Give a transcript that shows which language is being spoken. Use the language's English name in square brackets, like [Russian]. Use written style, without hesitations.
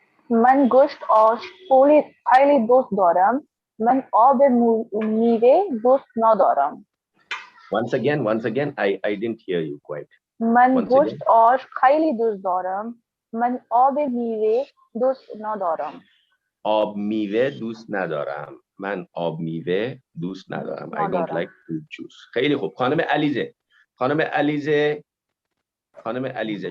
[Persian] من گوشت آش خیلی دوست دارم. من آب میوه دوست ندارم. [English] Once again, I didn't hear you quite. [Persian] من گوشت آش خیلی دوست دارم. من آب میوه دوست ندارم. آب میوه دوست ندارم. من آب میوه دوست ندارم. [English] I don't like fruit juice. [Persian] خیلی خوب. خانم علیزه. خانم علیزه. خانم علیزه.